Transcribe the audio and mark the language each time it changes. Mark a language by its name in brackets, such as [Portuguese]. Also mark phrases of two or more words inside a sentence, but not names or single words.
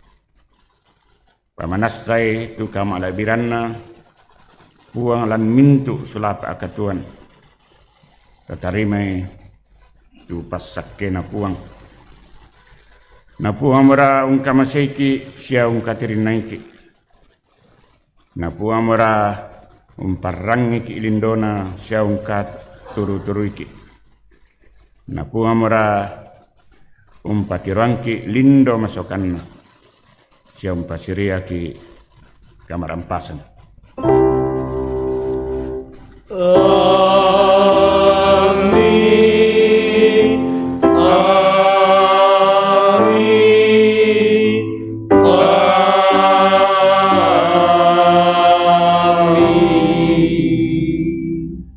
[Toraja-Sa'dan] pamanasai tu kamala biranna puang lan mintu sulapa akatuan tatarimai tu pasakke na puang mera ungkamaseki sia ungkatirin naiki na puang mera umparrangi ki ilindona sia ungkat turu-turu iki na puang mera umpatirangki lindo masokanna sia umpasiria ki kamarampasan. Amin, amin, amin.